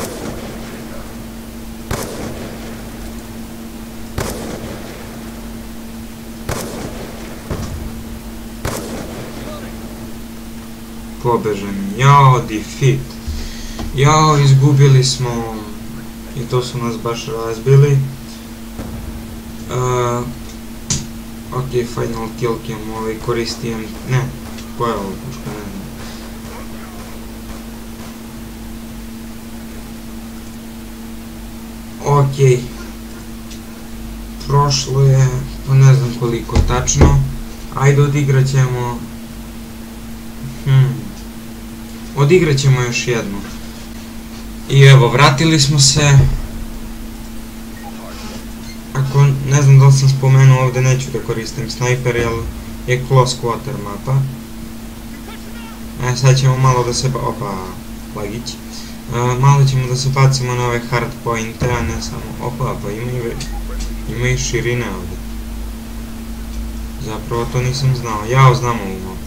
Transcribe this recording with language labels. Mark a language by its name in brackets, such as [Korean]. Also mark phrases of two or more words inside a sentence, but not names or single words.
[Bosnian] Pobežem. Jao, defeat. Jao, izgubili smo. I to su nas baš razbili. Okej, [English] final kill cam, [Bosnian] ovaj koristim, ne, koja je ovo puška, ne znam. Okej, prošlo je, pa ne znam koliko tačno, ajde odigrat ćemo, odigrat ćemo još jednu. I evo, vratili smo se. Ako, ne znam da li sam spomenuo ovdje, neću da koristim snajper, jer je [English] close quarter [Bosnian] mapa. Sad ćemo malo da se, opa, lagić. Malo ćemo da se bacimo na ove [English] hard pointe, [Bosnian] a ne samo, opa, pa ima i širine ovdje. Zapravo to nisam znao, ja znam ovu mapu.